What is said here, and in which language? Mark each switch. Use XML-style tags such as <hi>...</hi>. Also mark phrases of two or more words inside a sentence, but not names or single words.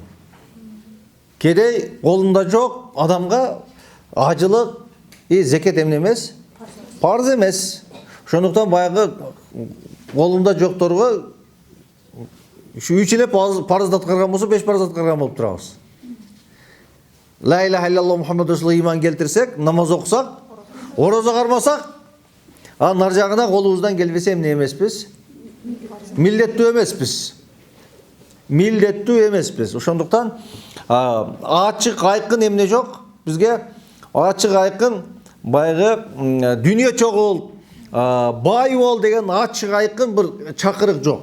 <ky>Кедей колунда жок адамга ажылык зекет эмне эмес? Парыз эмес. Ошондуктан баягы колунда жокторго 3 эле парызды аткарган болсо 5 парыз аткарган болуп турабыз.</ky> <ar>لا إله إلا الله محمد رسول الله</ar> <ky>иман келтирсек, намаз окусак, орозо кармасак, анын ар жагына колубуздан келбесе эмне эмеспиз? Милдеттүү эмеспиз. Ошондуктан ачык айкын эмне жок? Бизге ачык айкын баягы дүнүйө чогул, бай бол деген ачык айкын бир чакырык жок.</ky>